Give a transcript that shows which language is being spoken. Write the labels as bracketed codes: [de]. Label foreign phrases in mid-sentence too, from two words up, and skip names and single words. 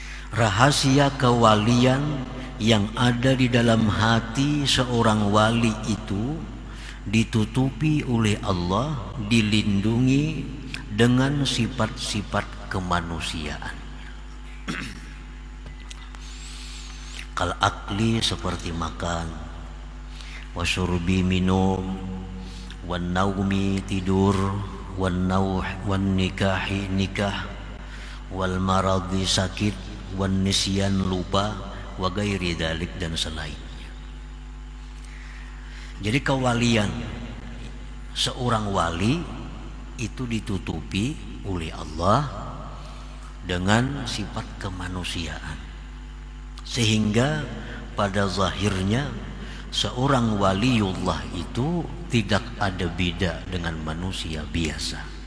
[id] Rahasia kewalian yang ada di dalam hati seorang wali itu ditutupi oleh Allah, dilindungi dengan sifat-sifat kemanusiaan. [ar] كالأكل [id] seperti makan, [ar] wasyurbi minum, والنوم tidur, والنوح والنكاح nikah, والمرض sakit, والنسيان lupa, وغير ذلك [id] dan selainnya. Jadi kewalian seorang wali itu ditutupi oleh Allah dengan sifat kemanusiaan, sehingga pada zahirnya seorang waliullah itu tidak ada beda dengan manusia biasa.